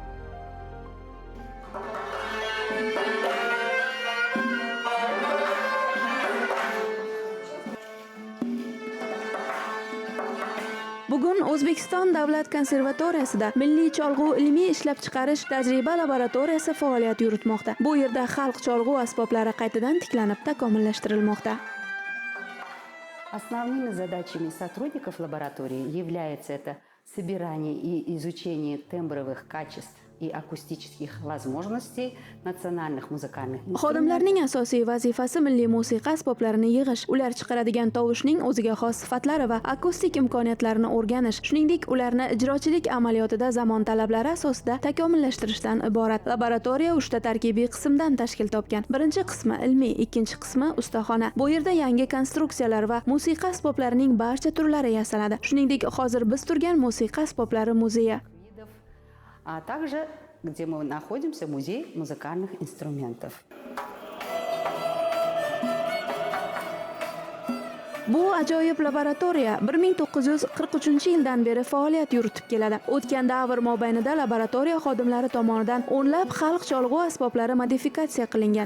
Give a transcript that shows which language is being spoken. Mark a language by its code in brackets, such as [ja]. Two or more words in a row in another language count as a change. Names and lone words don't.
[uz] Bugun O'zbekiston davlat konservatoriyasida Milliy cholg'u ilmiy ishlab chiqarish tajriba laboratoriyasi faoliyat yuritmoqda. Bu yerda xalq cholg'u asboblari qaytadan tiklanib, takomillashtirilmoqda. [ru] Основными задачами сотрудников лаборатории является это собирание и изучение тембровых качеств и акустических возможностей национальных музыкальных инструментов. [uz] Xodimlarning asosiy vazifasi milliy musiqa asboblarini yig'ish, ular chiqaradigan tovushning o'ziga xos sifatlari va akustik imkoniyatlarini o'rganish, shuningdek ularni ijrochilik amaliyotida zamon talablari asosida takomillashtirishdan iborat. Laboratoriya 3 ta tarkibiy qismdan tashkil topgan. Birinchi qismi ilmiy, ikkinchi qismi ustaxona. Bu yerda yangi konstruksiyalar va musiqa asboblarining barcha turlari yasaladi. Shuningdek, hozir biz turgan musiqa asboblari muzeyi. [ru] А также, где мы находимся, музей музыкальных инструментов. [uz] Bu ajoyib laboratoriya 1943-yildan beri faoliyat yuritib keladi. O'tgan davr mobaynida laboratoriya xodimlari tomonidan o'nlab xalq cholg'u asboblari modifikatsiya qilingan.